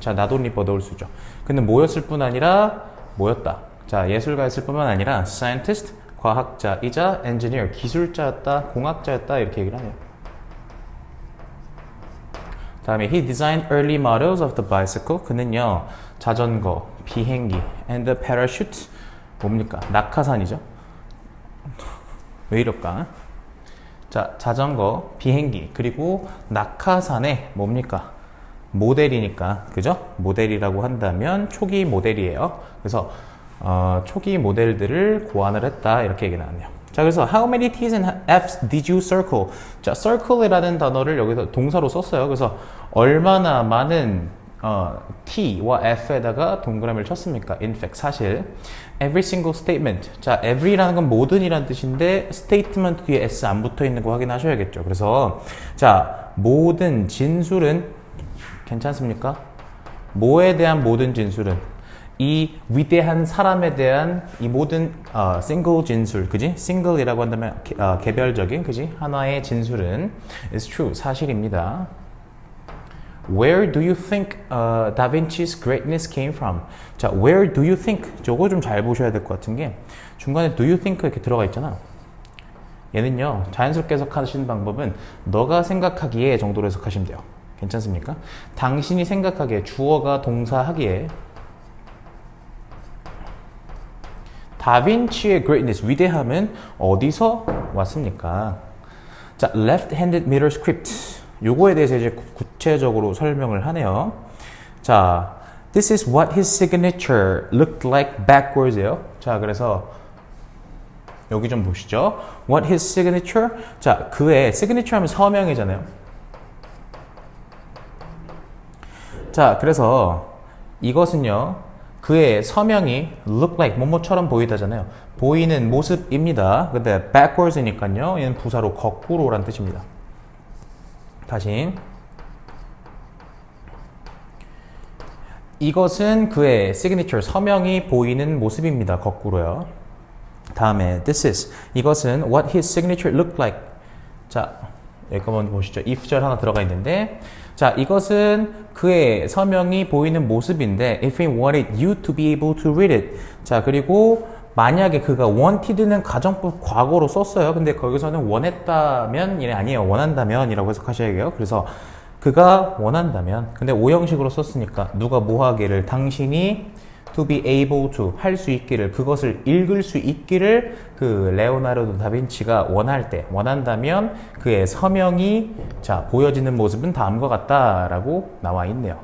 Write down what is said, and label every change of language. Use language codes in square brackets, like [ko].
[ko] 자, [en] not only [ko] 뻗어올 수죠. 근데 뭐였을 뿐 아니라 뭐였다. 자, 예술가였을 뿐만 아니라 scientist, 과학자이자 engineer, 기술자였다, 공학자였다 이렇게 얘기를 하네요. 다음에 [en] he designed early models of the bicycle. [ko] 그는요, 자전거, 비행기, [en] and the parachute. [ko] 뭡니까? 낙하산이죠. 왜 이럴까? 자, 자전거, 비행기, 그리고 낙하산의 뭡니까? 모델이니까, 그죠? 모델이라고 한다면 초기 모델이에요. 그래서 초기 모델들을 고안을 했다 이렇게 얘기 나왔네요. [en] 자, 그래서 how many T's and F's did you circle? [ko] 자, circle이라는 단어를 여기서 동사로 썼어요. 그래서 얼마나 많은 T와 F에다가 동그라미를 쳤습니까? [en] In fact, [ko] 사실 [en] every single statement. [ko] 자, every라는 건 모든이라는 뜻인데 statement 뒤에 S 안 붙어 있는 거 확인하셔야겠죠. 그래서 자, 모든 진술은 괜찮습니까? 뭐에 대한 모든 진술은 이 위대한 사람에 대한 이 모든 single 진술, 그지? single이라고 한다면 개별적인, 그지? 하나의 진술은 [en] is true, [ko] 사실입니다. [en] Where do you think Da Vinci's greatness came from? 자, where do you think? [ko] 저거 좀 잘 보셔야 될 것 같은 게 중간에 do you think 이렇게 들어가 있잖아. 얘는요, 자연스럽게 해석하시는 방법은 너가 생각하기에 정도로 해석하시면 돼요. 괜찮습니까? 당신이 생각하기에, 주어가 동사하기에 다빈치의 greatness, 위대함은 어디서 왔습니까? [en] 자, left-handed mirror script. [ko] 요거에 대해서 이제 구체적으로 설명을 하네요. [en] 자, this is what his signature looked like backwards예요. [ko] 자, 그래서 여기 좀 보시죠. [en] What his signature? [ko] 자, 그의 signature 하면 서명이잖아요. 자, 그래서 이것은요, 그의 서명이 look like 뭐뭐처럼 보이다잖아요. 보이는 모습입니다. 근데 backwards니까요, 얘는 부사로 거꾸로란 뜻입니다. 다시. 이것은 그의 signature, 서명이 보이는 모습입니다. 거꾸로요. [en] 다음에 this is, [ko] 이것은 [en] what his signature looked like. [ko] 자, 여기 한번 보시죠. if절 하나 들어가 있는데, 자, 이것은 그의 서명이 보이는 모습인데 [en] if he wanted you to be able to read it. [ko] 자, 그리고 만약에 그가 wanted는 가정법 과거로 썼어요. 근데 거기서는 원했다면 이게 아니에요. 원한다면이라고 해석하셔야겠어요. 그래서 그가 원한다면, 근데 오형식으로 썼으니까 누가 뭐 하기를, 당신이 [en] to be able to, [ko] 할 수 있기를, 그것을 읽을 수 있기를 그 레오나르도 다빈치가 원할 때, 원한다면 그의 서명이 자 보여지는 모습은 다음과 같다라고 나와 있네요.